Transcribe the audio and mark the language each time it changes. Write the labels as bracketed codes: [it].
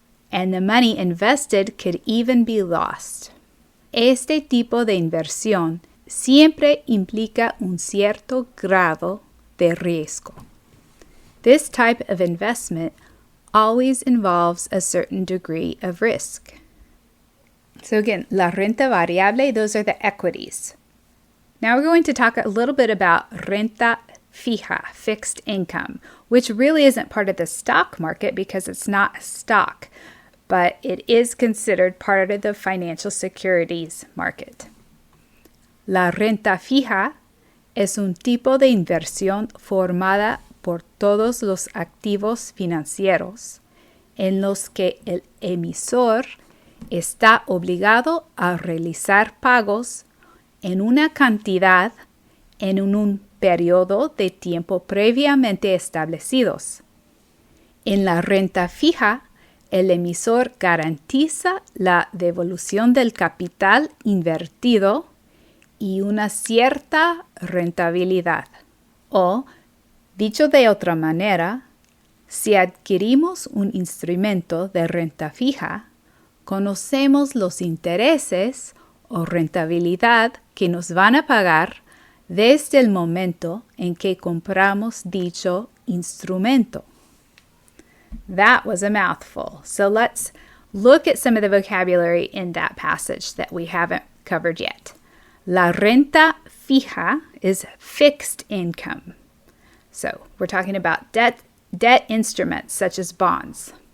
[en] And the money invested could even be lost. [es] Este tipo de inversión siempre implica un cierto grado de riesgo. [en] This type of investment always involves a certain degree of risk. So again, la renta variable, those are the equities. Now we're going to talk a little bit about renta fija, fixed income, which really isn't part of the stock market because it's not a stock, but it is considered part of the financial securities market. [es] La renta fija es un tipo de inversión formada por todos los activos financieros en los que el emisor está obligado a realizar pagos en una cantidad en un periodo de tiempo previamente establecidos. En la renta fija, el emisor garantiza la devolución del capital invertido y una cierta rentabilidad. O, dicho de otra manera, si adquirimos un instrumento de renta fija, conocemos los intereses o rentabilidad que nos van a pagar desde el momento en que compramos dicho instrumento. [en] That was a mouthful. So let's look at some of the vocabulary in that passage that we haven't covered yet. La renta fija is fixed income. So we're talking about debt instruments such as bonds.